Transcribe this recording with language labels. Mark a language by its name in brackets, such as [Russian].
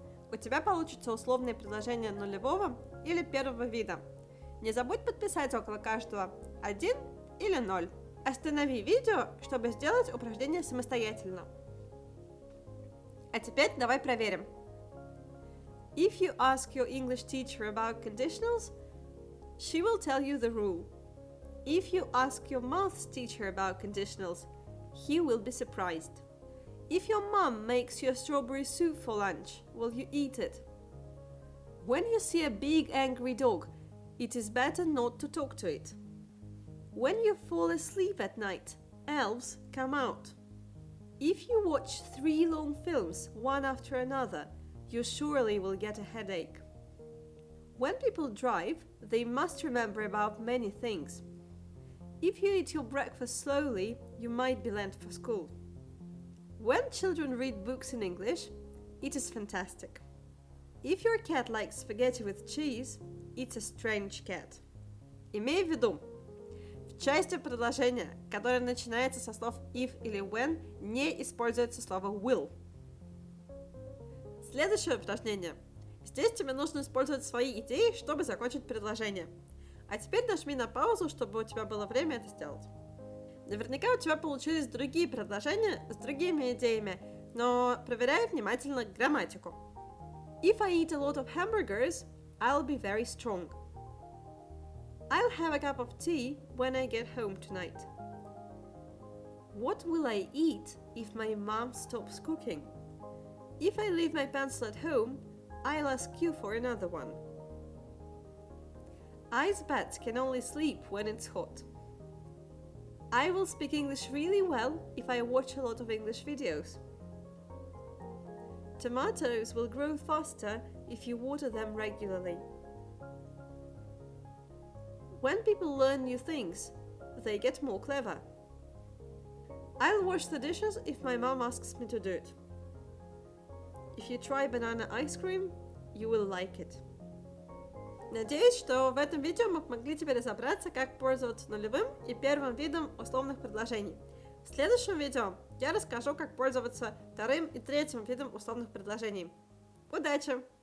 [Russian] У тебя получится условные предложения нулевого или первого вида. Не забудь подписать около каждого 1 или 0. Останови видео, чтобы сделать упражнение самостоятельно. А теперь давай проверим. [English] If you ask your English teacher about conditionals, she will tell you the rule. If you ask your maths teacher about conditionals, he will be surprised. If your mom makes you a strawberry soup for lunch, will you eat it? When you see a big angry dog, it is better not to talk to it. When you fall asleep at night, elves come out. If you watch 3 long films, one after another, you surely will get a headache. When people drive, they must remember about many things. If you eat your breakfast slowly, you might be late for school. When children read books in English, it is fantastic. If your cat likes spaghetti with cheese, it's a strange cat. [Russian] Имей в виду, в части предложения, которое начинается со слов if или when, не используется слово will. Следующее упражнение. Здесь тебе нужно использовать свои идеи, чтобы закончить предложение. А теперь нажми на паузу, чтобы у тебя было время это сделать. Наверняка у тебя получились другие предложения с другими идеями, но проверяй внимательно грамматику. [English] If I eat a lot of hamburgers, I'll be very strong. I'll have a cup of tea when I get home tonight. What will I eat if my mom stops cooking? If I leave my pencil at home, I'll ask you for another one. Ice bats can only sleep when it's hot. I will speak English really well if I watch a lot of English videos. Tomatoes will grow faster if you water them regularly. When people learn new things, they get more clever. I'll wash the dishes if my mom asks me to do it. If you try banana ice cream, you will like it. [Russian] Надеюсь, что в этом видео мы помогли тебе разобраться, как пользоваться нулевым и первым видом условных предложений. В следующем видео я расскажу, как пользоваться вторым и третьим видом условных предложений. Удачи!